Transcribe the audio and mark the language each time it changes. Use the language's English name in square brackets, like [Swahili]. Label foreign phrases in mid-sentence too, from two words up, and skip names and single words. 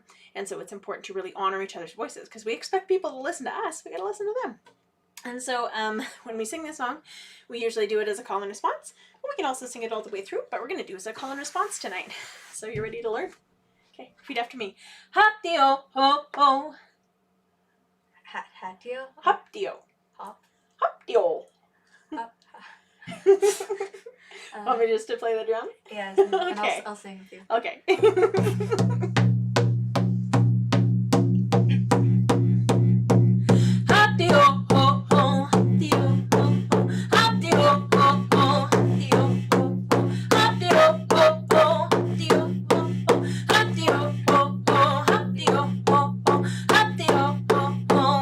[English] And so it's important to really honor each other's voices, because we expect people to listen to us, we got to listen to them. And so when we sing this song, we usually do it as a call and response. But we can also sing it all the way through, but we're going to do it as a call and response tonight. So you're ready to learn? Okay, repeat after me. Hop-dee-o, ho-ho. Hatio? Hop-dee-o. Hop. Hop-dee-o. Hop. Want me just to play the drum? Yeah, and Okay. I'll sing with you. Okay. Hop-dee-o, ho-ho. Hop-dee-o, ho-ho. Hop-dee-o, ho-ho. Hop-dee-o, ho-ho. Hop-dee-o, ho-ho. Hop-dee-o, ho-ho. Hop-dee-o, ho-ho. Hop-dee-o, ho-ho.